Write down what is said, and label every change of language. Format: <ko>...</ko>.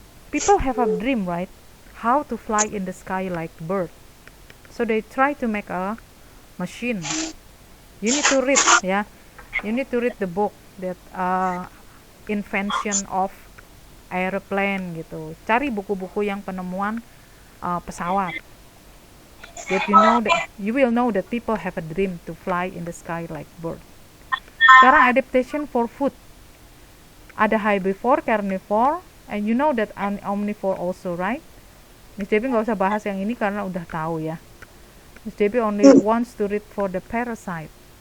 <en>People have a dream, right? How to fly in the sky like bird. So they try to make a machine. You need to read, yeah. You need to read the book that invention of airplane gitu.</en> <id>Cari buku-buku yang penemuan pesawat.</id> <en>That you will know that people have a dream to fly in the sky like bird. Sekarang adaptation for food. Ada herbivore, carnivore, and you know that omnivore also, right?</en> <id>Miss Debbie nggak usah bahas yang ini karena udah tahu ya.</id> <en>Miss Debbie only wants to read for the parasite.</en>